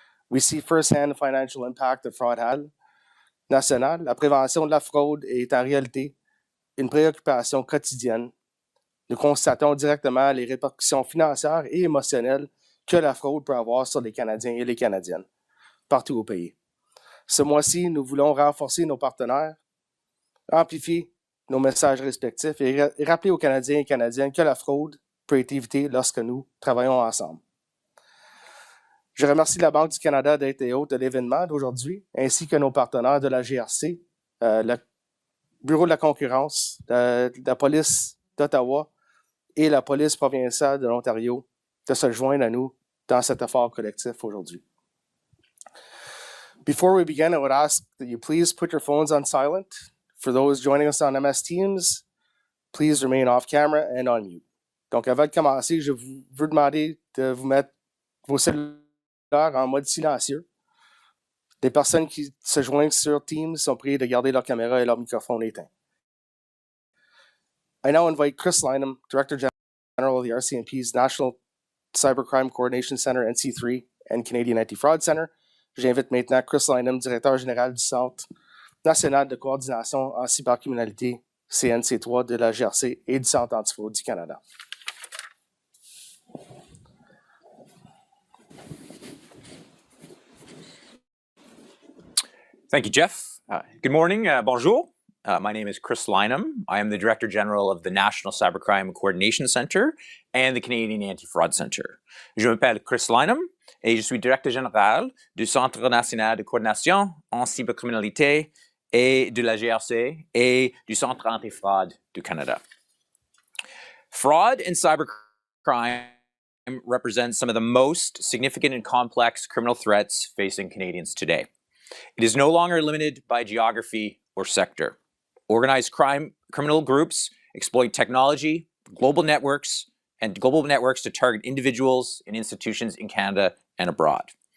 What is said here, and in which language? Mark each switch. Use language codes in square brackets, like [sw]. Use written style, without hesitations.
[en] we see firsthand the financial impact of fraud had. [fr] National, la prévention de la fraude est en réalité une préoccupation quotidienne. Nous constatons directement les répercussions financières et émotionnelles que la fraude peut avoir sur les Canadiens et les Canadiennes, partout au pays. Ce mois-ci, nous voulons renforcer nos partenaires, amplifier nos messages respectifs et rappeler aux Canadiens et Canadiennes que la fraude peut être évitée lorsque nous travaillons ensemble. Je remercie la Banque du Canada d'être hôte de l'événement d'aujourd'hui, ainsi que nos partenaires de la GRC, le Bureau de la concurrence, la police d'Ottawa et la police provinciale de l'Ontario de se joindre à nous dans cet effort collectif aujourd'hui. [en] Before we begin, I would ask that you please put your phones on silent. For those joining us on MS Teams, please remain off camera and on mute. [fr] Donc, avant de commencer, je veux demander de vous mettre vos cellulaires en mode silencieux. Les personnes qui se joignent sur Teams sont priées de garder leur caméra et leur microphone éteints. [en] I now invite Chris Lynham, Director General of the RCMP's National Cybercrime Coordination Center, NC3, and Canadian Anti-Fraud Center. [fr] J'invite maintenant Chris Lynham, Directeur Général du Centre national de coordination en cybercriminalité, CNC3, de la GRC et du Centre antifraude du Canada. [en] Thank you, Jeff. Good morning. Bonjour. My name is Chris Lynham. I am the Director General of the National Cybercrime Coordination Center and the Canadian Anti-Fraud Center. [fr] Je m'appelle Chris Lynham et je suis Directeur Général du Centre national de coordination en cybercriminalité et de la GRC et du Centre anti-fraude du Canada. [en] Fraud and cybercrime represent some of the most significant and complex criminal threats facing Canadians today. It is no longer limited by geography or sector. Organized criminal groups exploit technology, global networks to target individuals and institutions in Canada and abroad.